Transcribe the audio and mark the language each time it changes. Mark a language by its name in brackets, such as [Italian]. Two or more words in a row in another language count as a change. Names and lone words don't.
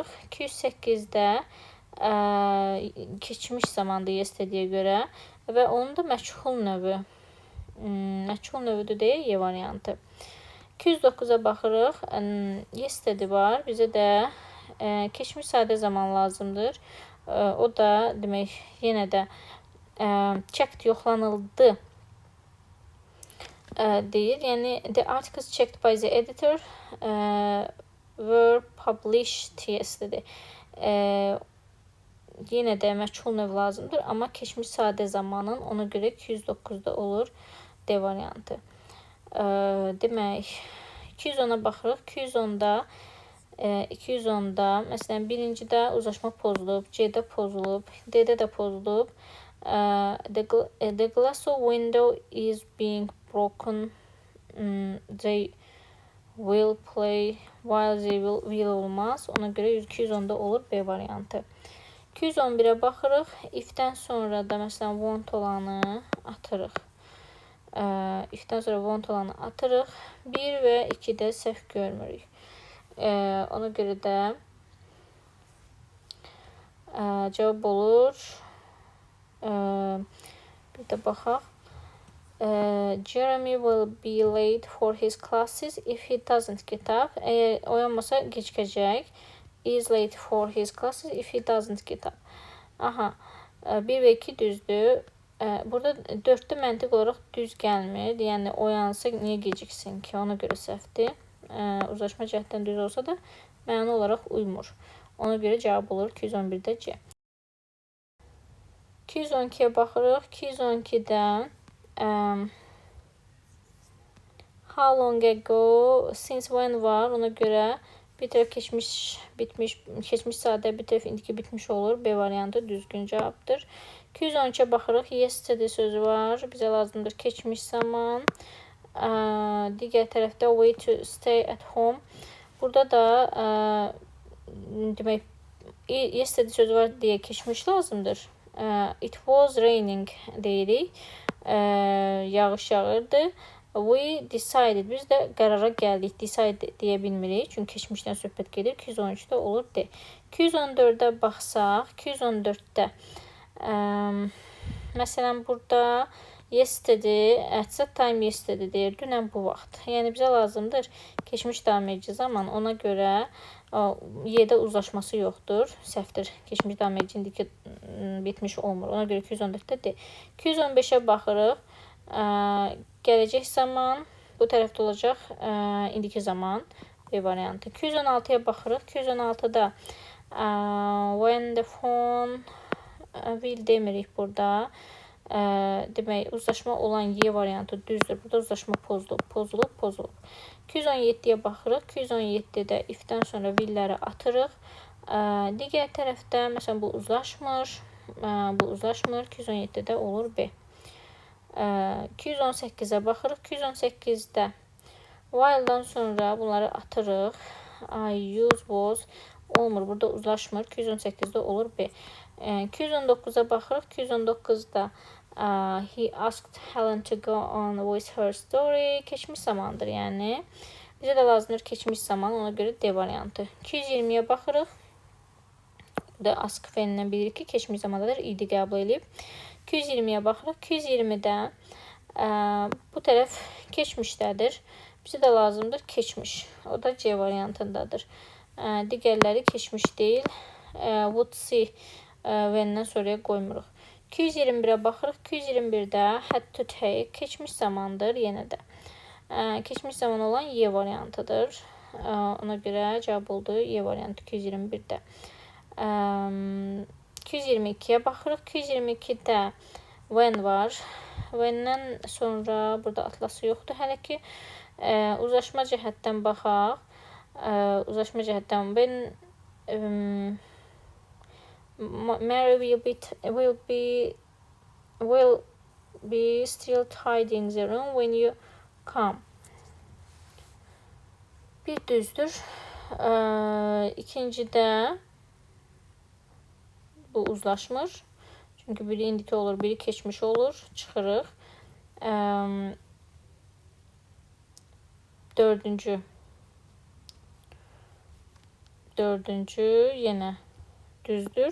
[Azerbaijani] 208-də keçmiş zamandır yesterday'yə görə və onun da məchul növüdür deyə Y variantı. 209-a baxırıq. Yesterday var. Bizə də keçmiş sadə zaman lazımdır. O da demək yenə də checked yoxlanıldı deyir. [English] Yəni the articles checked by the editor were published yesterday. [Azerbaijani] Yenə də məchul növ lazımdır, amma keçmiş sadə zamanın ona görə 209-da olur D variantı. Demək 210-a baxırıq. 210-da məsələn birincidə uzlaşma pozulub, C-də pozulub, D-də də pozulub. [English] The glass of window is being broken. They will play while they will olmaz. [Azerbaijani] Ona görə 210-da olur B variantı. 211-ə baxırıq. If-dən sonra da məsələn want olanı atırıq. If-dən sonra want olanı atırıq. 1 və 2-də səhv görmürük. Ona görə də cavab olur. Bir də baxaq. [English] Jeremy will be late for his classes if he doesn't get up. [Azerbaijani] Əgər oyanmasa gecikəcək. [English] Is late for his classes if he doesn't get up. [Azerbaijani] Aha. 1 və 2 düzdür. Burada 4-də məntiq olaraq düz gəlmir. Yəni oyansa niyə geciksin ki? Ona görə səhvdir. Uzlaşma cəhətdən düz olsa da məna olaraq uymur. Ona görə cavab olur 211-də C. 212-yə baxırıq. 212-də [English] how long ago, since when [Azerbaijani] var. Ona görə bir tərəf keçmiş sadə, bir tərəf indiki bitmiş olur. B variantı düzgün cavabdır. 213-ə baxırıq. Yesterday sözü var. Bizə lazımdır keçmiş zaman. Digər tərəfdə [English] way to stay at home. [Azerbaijani] Burada da demək yesterday sözü var deyə keçmiş lazımdır. [English] It was raining [Azerbaijani] deyirik. Yağış yağırdı. [English] We decided. [Azerbaijani] Biz də qərara gəldik. Decide deyə bilmirik. Çünki keçmişdən söhbət gedir. 213-də olur D. 214-də baxsaq. 214-də məsələn burada yesterday, [English] at that time yesterday [Azerbaijani] deyir. Dünən bu vaxt. Yəni bizə lazımdır keçmiş davam edici zaman. Ona görə Y-də uzlaşması yoxdur. Səhvdir. Keçmiş davam edici indiki bitmiş olmur. Ona görə 214-də D. 215-ə baxırıq. Gələcək zaman bu tərəfdə olacaq indiki zaman B variantı. 216-ya baxırıq. 216-da [English] when the phone will [Azerbaijani] demirik burada. Demək uzlaşma olan Y variantı düzdür. Burada uzlaşma pozulub. 217-yə baxırıq. 217-də if-dən sonra will-ləri atırıq. Digər tərəfdə məsələn bu uzlaşmır. 217-də olur B. 218-ə baxırıq. 218-də while-dan sonra bunları atırıq. [English] I use was [Azerbaijani] olmur. Burada uzlaşmır. 218-də olur B. 219-a baxırıq. [English] 219-da he asked Helen to go on with her story. [Azerbaijani] Keçmiş zamandır yəni. Bizə də lazımdır keçmiş zaman. Ona görə D variantı. 220-yə baxırıq. Burada ask fəalindən bilirik ki, keçmiş zamandadır. İdi qəbul edib. 220-yə baxırıq. 220-də bu tərəf keçmişdədir. Bizə də lazımdır keçmiş. O da C variantındadır. Digərləri keçmiş deyil. [English] Would see [Azerbaijani] when-dən sonraya qoymuruq. 221-ə baxırıq. 221-də [English] had to take [Azerbaijani] keçmiş zamandır yenə də. Keçmiş zaman olan Y variantıdır. Ona görə cavab oldu Y variantı 221-də. 222-yə baxırıq. 222-də when var. When-dən sonra burada atlası yoxdur. Hələ ki uzlaşma cəhətdən baxaq. Uzlaşma cəhətdən [English] when Mary will be still tidying the room when you come. [Azerbaijani] Bir düzdür. İkincidə bu uzlaşmır. Çünki biri indiki olur, biri keçmiş olur. Çıxırıq. Dördüncü yenə düzdür.